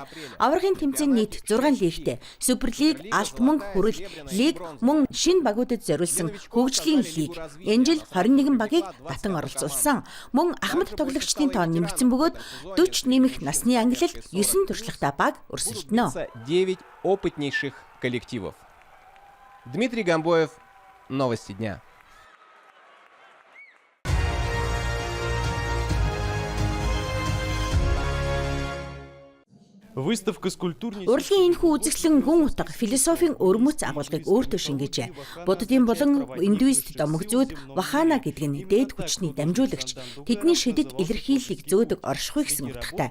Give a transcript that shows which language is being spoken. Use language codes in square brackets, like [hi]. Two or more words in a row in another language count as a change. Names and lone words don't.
[mn] Аваргын тэмцээн нийт 6 лигтэй. Суперлиг, Алт мөнгө хүрэл лиг мөн шинэ багуудад зориулсан хөгжлийн лиг. Энэ жил 21 багийг батан оролцуулсан. Мөн Ахмад тоглогчдын тоо нэмэгдсэн бөгөөд 40 нэмэх насны ангилалд 9 туршлагатай баг өрсөлдөнө. [ru] 9 опытнейших коллективов. Дмитрий Гамбоев, новости дня. [mn] Урлагийн энэхүү үзэсгэлэн гүн утга философийн өрмөц агуулгыг өөртөө шингээжээ. Буддийн болон индуист домогзүүд вахана гэдэг нь дээд хүчний дамжуулагч, тэдний шидэт илэрхийллийг зөөдөг оршихуй гэсэн утгатай.